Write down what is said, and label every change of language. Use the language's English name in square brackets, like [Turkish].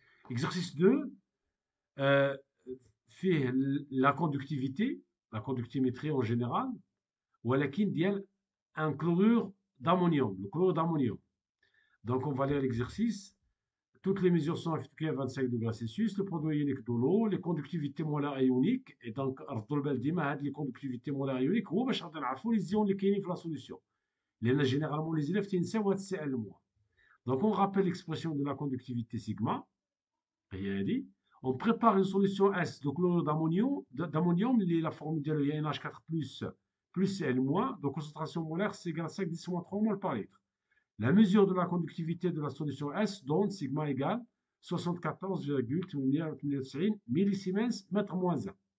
[French] Exercice 2, fait la conductimétrie en général, [Arabic] ولكن ديال [French] un chlorure d'ammonium, le chlorure d'ammonium. Donc on va lire l'exercice. Toutes les mesures sont effectuées à 25 degrés Celsius. Le produit ionique de l'eau, les conductivités molaires ioniques. Et donc, les conductivités molaires ioniques, [Arabic] هو باش غادي نعرفوا [French] les ions اللي كاينين في la solution. [Arabic] لأن [French] généralement les élèves [Arabic] تينساو هاد السي ال moins. [French] Donc on rappelle l'expression de la conductivité sigma. On prépare une solution S de chlorure d'ammonium, la formule de NH4 plus Cl-, donc concentration molaire c'est égal à 5 10 3 mol par litre. La mesure de la conductivité de la solution S donne sigma égale 74,899 millisiemens mètre moins 1.